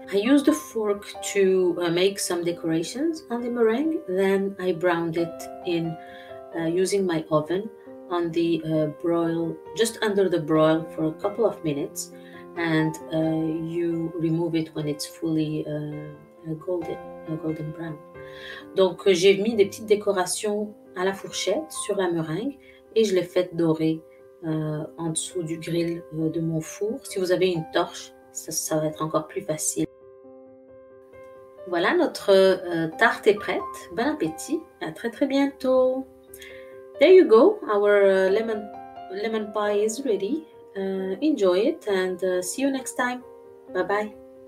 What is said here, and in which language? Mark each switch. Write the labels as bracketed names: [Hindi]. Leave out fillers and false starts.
[English] I used a fork to make some decorations on the meringue. Then I browned it in using my oven on the broil, just under the broil for a couple of minutes, and you remove it when it's fully golden brown. [French] Donc j'ai mis des petites décorations à la fourchette sur la meringue et je l'ai faite dorer en dessous du grill de mon four. Si vous avez une torche, ça va être encore plus facile. Voilà, notre tarte est prête. Bon appétit, à très très bientôt. [English] There you go, our lemon pie is ready. Enjoy it and see you next time. Bye bye.